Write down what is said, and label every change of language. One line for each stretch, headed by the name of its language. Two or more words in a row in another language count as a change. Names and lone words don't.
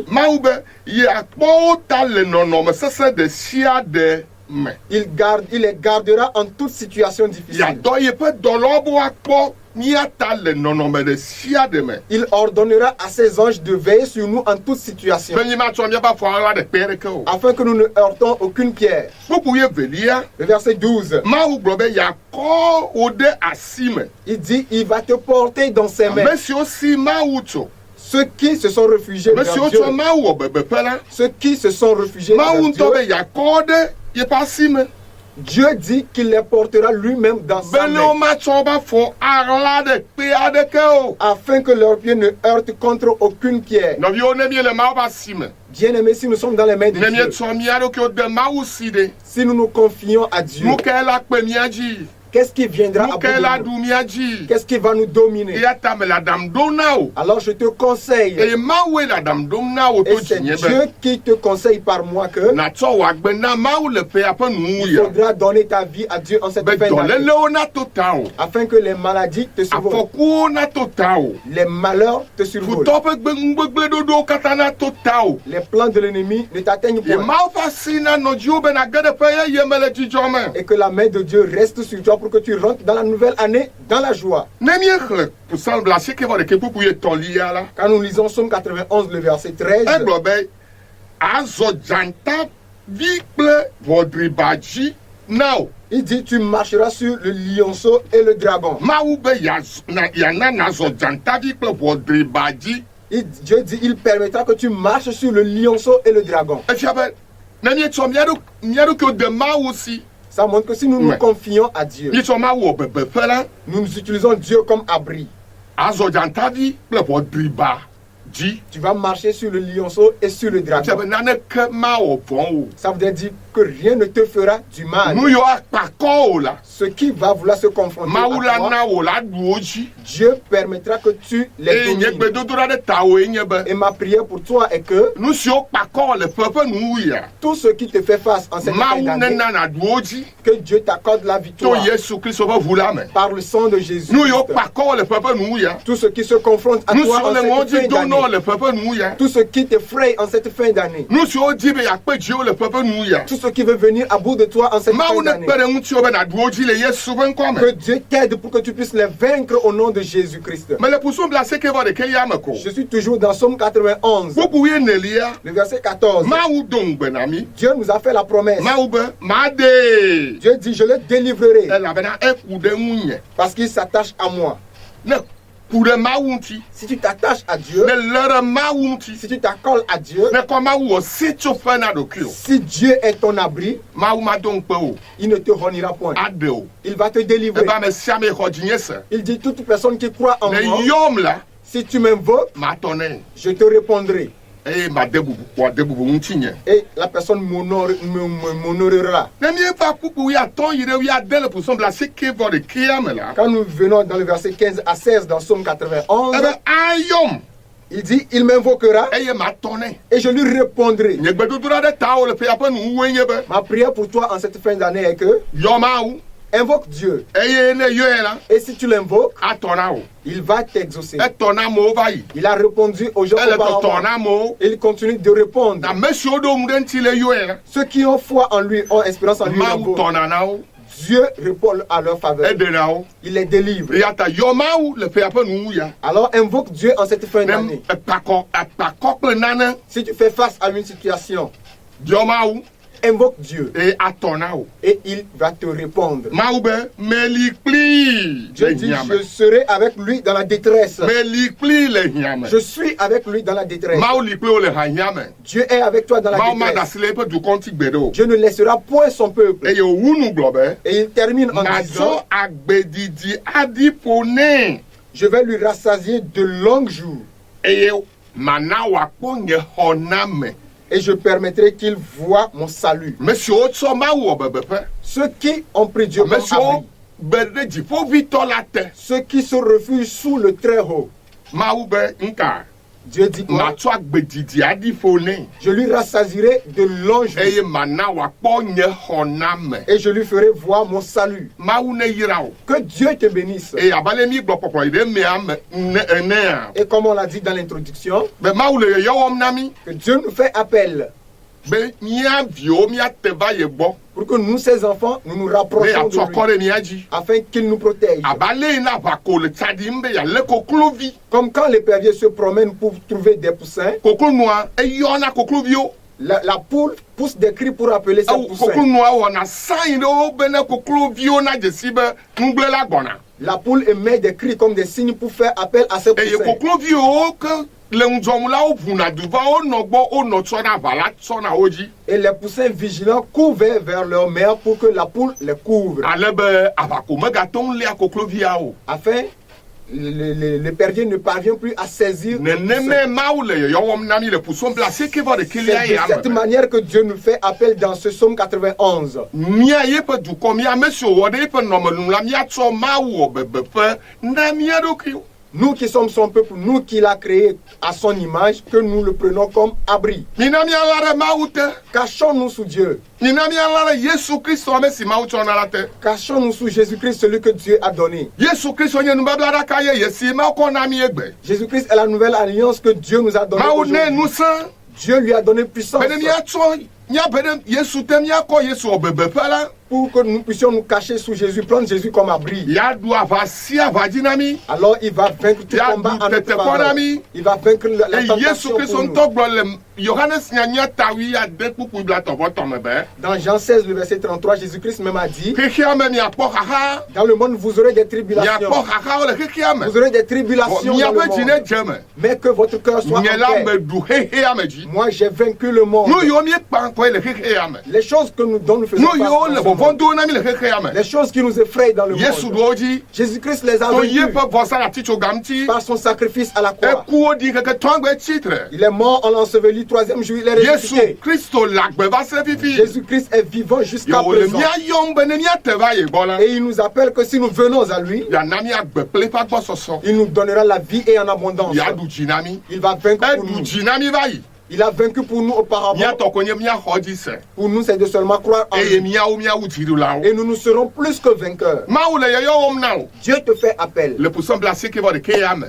Ewe: Mawu be yeakpɔ wo ta le nɔnɔme sesẽ ɖe sia ɖe me.
French: il les gardera en toute situation difficile.
Ewe: Yeadɔ yeƒe dɔlawo be woakpɔ mía ta le nɔnɔme ɖe sia ɖe me.
French: Il ordonnera à ses anges de veiller sur nous en toute situation,
Ewe: Be mímatsɔ míaƒe afɔ la ɖe kpe aɖeke o.
French: afin que nous ne heurtons aucune pierre.
Ewe: Kpukpui evelia,
French: Le verset 12,
Ewe: Mawu gblɔ be yeakɔ wo ɖe asi me.
French: il dit, il va te porter dans ses mains.
Ewe: Ame siwo si Mawu tso,
French: Ceux qui se sont réfugiés
Ewe: ame
French: vers
Ewe: siwo
French: Dieu,
Ewe: tsɔ Mawu wɔ bebeƒe la,
French: ceux qui se sont réfugiés
Ewe: Mawu
French: vers
Ewe: ŋutɔ be
French: Dieu,
Ewe: yeakɔ wo ɖe yeƒe asi me.
French: Dieu dit qu'il les portera lui-même dans
Ewe: Be sa ne wo
French: main,
Ewe: matsɔ woƒe afɔ aɣla ɖe kpe aɖeke o.
French: afin que leurs pieds ne heurtent contre aucune pierre.
Ewe: Nɔviwo ne míele Mawu ƒe asi me,
French: Bien-aimés, si nous sommes dans les mains de
Ewe: ne
French: Dieu,
Ewe: míetsɔ mía ɖokuiwo de Mawu si ɖe,
French: si nous nous confions à Dieu,
Ewe: nu kae la kpe mía dzi?
French: qu'est-ce qui viendra à
Ewe: Nu
French: bout
Ewe: kae la
French: de
Ewe: ɖu
French: nous?
Ewe: mía dzi?
French: Qu'est-ce qui va nous dominer?
Ewe: Eya ta mele aɖaŋu ɖom na wo.
French: Alors je te conseille,
Ewe: Eye Mawue le aɖaŋu ɖom na wo
French: et
Ewe: to
French: c'est
Ewe: dzinye
French: Dieu
Ewe: be
French: qui te conseille par moi que
Ewe: natsɔ wò agbe na Mawu le ƒea ƒe
French: il
Ewe: nuwuya.
French: faudra donner ta vie à Dieu en cette
Ewe: Be
French: fin d'année,
Ewe: dɔlélewo nato ta o,
French: afin que les maladies te survolent,
Ewe: afɔkuwo nato ta o,
French: les malheurs te survolent,
Ewe: futɔ ƒe ŋugbegblẽɖoɖowo katã nato ta o.
French: les plans de l'ennemi ne t'atteignent
Ewe: Ye
French: point,
Ewe: Mawu ƒe asi nanɔ dziwo be nage ɖe ƒe yeye me le dzidzɔ me.
French: et que la main de Dieu reste sur toi pour que tu rentres dans la nouvelle année dans la joie.
Ewe: Ne míexlẽ Psalm 91 la,
French: Quand nous lisons Somme 91, le verset 13,
Ewe: egblɔ be azɔ dzantavi kple ʋɔdribadzi na o.
French: il dit, tu marcheras sur le lionceau et le dragon.
Ewe: Mawu be yana nazɔ dzantavi kple ʋɔdribadzi.
French: Dieu dit, il permettra que tu marches sur le lionceau et le dragon.
Ewe: Efia be ne míetsɔ mía ɖokuiwo de Mawu si,
French: Ça montre que si nous nous Ouais. confions à Dieu,
Ewe: míetsɔ Mawu wɔ bebeƒe la,
French: nous utilisons Dieu comme abri.
Ewe: azɔ dzantavi kple ʋɔdribadzi.
French: Tu vas marcher sur le lionceau et sur le
Ewe: Efia be
French: dragon.
Ewe: naneke mawɔ vɔ̃ o.
French: Ça veut dire que rien ne te fera du mal.
Ewe: Nu yiwo akpakɔ o la,
French: Ce qui va vouloir se confronter
Ewe: Mawu la
French: à toi,
Ewe: na wò la ɖu wo dzi.
French: Dieu permettra que tu les
Ewe: Eye nye
French: domines.
Ewe: gbedodoɖa ɖe tawòe nye be
French: Et ma prière pour toi est que
Ewe: nu siwo kpakɔ le ƒe ƒe nuwuya,
French: tout ce qui te fait face en cette fin
Ewe: Mawu
French: d'année,
Ewe: nena nàɖu wo dzi
French: que Dieu t'accorde la
Ewe: to
French: victoire
Ewe: Yesu Kristo ƒe ʋu la me.
French: par le sang de Jésus.
Ewe: Nu yiwo kpakɔ le ƒe ƒe nuwuya,
French: Tout ce qui se confronte à
Ewe: nu
French: toi
Ewe: siwo
French: en
Ewe: le ŋɔ
French: cette
Ewe: dzi
French: fin
Ewe: dom na
French: d'année,
Ewe: le ƒe ƒe nuwuya,
French: tout ce qui t'effraie en cette fin d'année,
Ewe: nu siwo di be yeakpe dziwo le ƒe ƒe nuwuya,
French: tout ce qui veut venir à bout de toi en cette fin
Ewe: Mawu ne
French: d'année,
Ewe: kpe ɖe ŋutiwo be nàɖu wo dzi le Yesu ƒe ŋkɔ
French: que
Ewe: me.
French: Dieu t'aide pour que tu puisses les vaincre au nom de Jésus-Christ.
Ewe: Mele Psalm 91 me ko.
French: Je suis toujours dans Somme 91,
Ewe: Bubu 14,
French: le verset 14.
Ewe: Mawu do ŋugbe na mi.
French: Dieu nous a fait la promesse.
Ewe: Mawu be maɖee,
French: Dieu dit, je le délivrerai
Ewe: elabena eku ɖe ŋunye.
French: parce qu'il s'attache à moi.
Ewe: Ne ku ɖe Mawu ŋuti,
French: Si tu t'attaches à Dieu,
Ewe: ne lé ɖe Mawu ŋuti,
French: si tu t'accoles à Dieu,
Ewe: ne kɔ Mawu wɔ sitsoƒe na ɖokuiwò,
French: si Dieu est ton abri,
Ewe: Mawu mado ŋukpe o,
French: il ne te reniera point.
Ewe: aɖe o.
French: Il va te délivrer.
Ewe: Ebe ame sia ame xɔ dzinye se.
French: Il dit toute personne qui croit en
Ewe: Ne
French: moi,
Ewe: yɔm la,
French: si tu m'invoques,
Ewe: matɔ nɛ.
French: je te répondrai.
Ewe: Eye made bubu wòade bubu ŋutinye.
French: Et la personne m'honorera.
Ewe: Ne míeva kpukpu 11 yi ɖe 12 le Psaume 91 me la,
French: Quand nous venons dans le verset 15 à 16 dans Psaume 91,
Ewe: ebe ayɔm
French: il dit, il m'invoquera
Ewe: eye matɔ nɛ.
French: et je lui répondrai.
Ewe: Nye gbedodoɖa ɖe ta wo le ƒea ƒe nuwuwoe nye be
French: Ma prière pour toi en cette fin d'année est que
Ewe: yɔ Mawu
French: invoque Dieu.
Ewe: eye ne yɔe la,
French: Et si tu l'invoques,
Ewe: atɔ na wo.
French: il va t'exaucer.
Ewe: Etɔ na amewo va yi.
French: Il a répondu aux gens
Ewe: Ele tɔtɔ
French: auparavant.
Ewe: na amewo.
French: Et il continue de répondre.
Ewe: Na ame siwo ɖo ŋu ɖe ŋuti le yɔe la,
French: Ceux qui ont foi en lui, ont espérance en lui.
Ewe: Mawu
French: l'invoquent.
Ewe: tɔna na wo.
French: Dieu répond à leur faveur.
Ewe: Eɖena wo.
French: Il les délivre.
Ewe: Eya ta yɔ Mawu le ƒea ƒe nuwu ya.
French: Alors invoque Dieu en cette fin
Ewe: Ne
French: d'année.
Ewe: ekpakɔ kple nane,
French: Si tu fais face à une situation,
Ewe: yɔ Mawu
French: invoque Dieu
Ewe: eye atɔ na wo.
French: et il va te répondre.
Ewe: Mawu be meli kpli
French: Dieu
Ewe: le
French: dit,
Ewe: hiame.
French: je serai avec lui dans la détresse.
Ewe: Meli kpli le hiame.
French: Je suis avec lui dans la détresse.
Ewe: Mawu li kpli wo le hahiame.
French: Dieu est avec toi dans la
Ewe: Mawu ma da
French: détresse.
Ewe: asi le eƒe dukɔ ŋuti gbe ɖe o.
French: Dieu ne laissera point son peuple.
Ewe: Eye wòwu nu gblɔ be
French: Et il termine en
Ewe: matsɔ
French: disant,
Ewe: agbedidi aɖi ƒo nɛ
French: je vais lui rassasier de longs jours
Ewe: eye mana wòakpɔ nye xɔname.
French: et je permettrai qu'il voie mon salut.
Ewe: Me siwo tsɔ Mawu wɔ bebeƒe,
French: Ceux qui ont pris Dieu
Ewe: ame
French: comme
Ewe: siwo
French: abri,
Ewe: gbe ɖe dziƒoʋĩtɔ la te,
French: ceux qui se refugent sous le très haut,
Ewe: Mawu be nka
French: Dieu dit quoi?
Ewe: matsɔ agbedidi aɖi ƒo nɛ
French: Je lui rassasierai de longs jours
Ewe: eye mana wòakpɔ nye xɔname.
French: et je lui ferai voir mon salut.
Ewe: Mawu ne yra o.
French: Que Dieu te bénisse.
Ewe: Eye abale mi gblɔ kpɔkplɔ yi ɖe mea me enea,
French: Et comme on l'a dit dans l'introduction,
Ewe: be Mawu le yɔyɔ wɔm na mi
French: que Dieu nous fait appel
Ewe: be mía viwo míate va ye gbɔ
French: pour que nous, ses enfants, nous nous
Ewe: be
French: rapprochions
Ewe: yeatrɔ
French: de
Ewe: kɔ
French: lui,
Ewe: ɖe mía dzi.
French: afin qu'il nous protège.
Ewe: Abale yi na aʋako le tsa ɖim be yealé koklovi.
French: Comme quand l'épervier se promène pour trouver des poussins,
Ewe: Koklonua eyɔna kokloviwo.
French: la poule pousse des cris pour appeler ses poussins.
Ewe: Koklonua wɔna sayin ɖewo be ne kokloviwo na dzesi be nugblẽ la gbɔna.
French: La poule émet des cris comme des signes pour faire appel à ses
Ewe: Eye
French: poussins.
Ewe: kokloviwo ke le ŋudzɔm la wovuna du va wonɔ gbɔ wonɔ tsɔna aʋa la tsɔna wo dzi.
French: Et les poussins vigilants courent vers leur mère pour que la poule les couvre.
Ewe: Ale be aʋako megato ŋu lia koklovia o.
French: Afin, l'épervier ne parvient plus à saisir. le poussin.
Ewe: Neneme Mawu le yɔyɔ wɔm na mi le Psaume 91
French: C'est de cette manière que Dieu nous fait appel dans ce psaume 91.
Ewe: Mía yeƒe dukɔ mía ame siwo wɔ ɖe yeƒe nɔmenu la míatsɔ Mawu wɔ bebeƒe na mía ɖokuiwo.
French: Nous qui sommes son peuple, nous qui l'a créé à son image, que nous le prenons comme abri.
Ewe: Mina míala ɖe Mawu te.
French: Cachons-nous sous Dieu.
Ewe: Mina míala ɖe Yesu Kristo ame si Mawu tsɔ na la te.
French: Cachons-nous sous Jésus-Christ, celui que Dieu a donné.
Ewe: Yesu Kristo nye nubablaɖaka yeye si Mawu kɔ na mi egbe.
French: Jésus-Christ est la nouvelle alliance que Dieu nous a donnée.
Ewe: Mawu ne
French: aujourd'hui.
Ewe: ŋusẽ
French: Dieu lui a donné puissance
Ewe: be ne míatsɔ míabe ɖe Yesu te míakɔ Yesu wɔ bebeƒe la.
French: pour que nous puissions nous cacher sous Jésus, prendre Jésus comme abri.
Ewe: Yaɖu aʋa si aʋa dzi na mi.
French: Alors il va vaincre tout
Ewe: Ya
French: combat
Ewe: du
French: en notre
Ewe: tete
French: faveur.
Ewe: kɔnami.
French: Il va vaincre la
Ewe: Eye Yesu
French: tentation
Ewe: Kristo
French: pour nous.
Ewe: ŋutɔ gblɔ le Yohanes nyanya tawi ade kpukpu blatɔbɔtɔ me be.
French: Dans Jean 16, le verset 33, Jésus-Christ même a dit,
Ewe: Xexea me miakpɔ xaxa.
French: dans le monde vous aurez des tribulations.
Ewe: Miakpɔ xaxawo le xexea me.
French: Vous aurez des tribulations dans le
Ewe: Miaƒe dzi ne
French: monde.
Ewe: dze me.
French: Mais que votre cœur soit en
Ewe: Nye la
French: paix.
Ewe: me ɖu xexea me dzi.
French: Moi, j'ai vaincu le monde.
Ewe: Nu yiwo míekpa ŋkɔe le xexea me.
French: Les choses que dont nous faisons
Ewe: Nu yiwo
French: face
Ewe: le
French: dans ce
Ewe: vɔvɔ
French: monde.
Ewe: do na mi le xexea me.
French: Les choses qui nous effrayent dans le
Ewe: Yesu
French: monde.
Ewe: ɖo wo dzi.
French: Jésus-Christ les a
Ewe: To
French: vaincus
Ewe: yeƒe vɔsa le atitsoga ŋuti.
French: par son sacrifice à la croix.
Ewe: Ekuwo ɖi keke tɔŋgbe tsitre.
French: Il est mort, on l'a enseveli, troisième jour, il est
Ewe: Yesu
French: ressuscité.
Ewe: Kristo le agbe va se fifi.
French: Jésus-Christ est vivant jusqu'à
Ewe: Ye wòle
French: présent.
Ewe: míayɔm be ne míate va ye gbɔ la.
French: Et il nous appelle que si nous venons à lui,
Ewe: Yana míagbe kple eƒe agbɔsɔsɔ.
French: il nous donnera la vie et en abondance.
Ewe: Yaɖu dzi na mi.
French: Il va vaincre pour
Ewe: Eɖu
French: nous.
Ewe: dzi na mi va yi.
French: Il a vaincu pour nous auparavant.
Ewe: Míatɔ ko nye míaxɔ dzi se.
French: Pour nous, c'est de seulement croire en
Ewe: Eye
French: lui.
Ewe: míawo míawu dziɖulawo.
French: Et nous nous serons plus que vainqueurs.
Ewe: Mawu le yɔyɔ wɔm na wo.
French: Dieu te fait appel.
Ewe: Le Psaume 91 me.